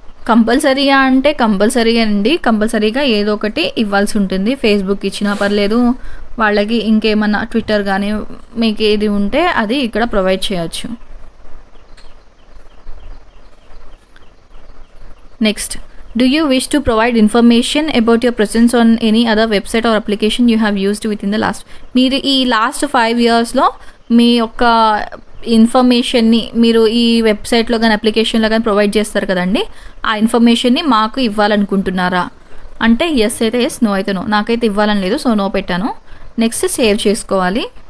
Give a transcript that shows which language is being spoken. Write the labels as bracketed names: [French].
[Telugu] కంపల్సరీగా అంటే కంపల్సరీగా అండి, కంపల్సరీగా ఏదో ఒకటి ఇవ్వాల్సి ఉంటుంది. ఫేస్బుక్ ఇచ్చినా పర్లేదు, వాళ్ళకి ఇంకేమన్నా ట్విట్టర్ కానీ మీకు ఏది ఉంటే అది ఇక్కడ ప్రొవైడ్ చేయొచ్చు. [English] Next, do you wish to provide information about your presence on any other website or application you have used within the last? [Telugu] మీరు ఈ లాస్ట్ 5 yearsలో మీ యొక్క ఇన్ఫర్మేషన్ని మీరు ఈ వెబ్సైట్లో కానీ అప్లికేషన్లో కానీ ప్రొవైడ్ చేస్తారు కదండి, ఆ ఇన్ఫర్మేషన్ని మాకు ఇవ్వాలనుకుంటున్నారా అంటే ఎస్ అయితే ఎస్, నో అయితే నో. నాకైతే ఇవ్వాలని లేదు, సో నో పెట్టాను. నెక్స్ట్, సేవ్ చేసుకోవాలి.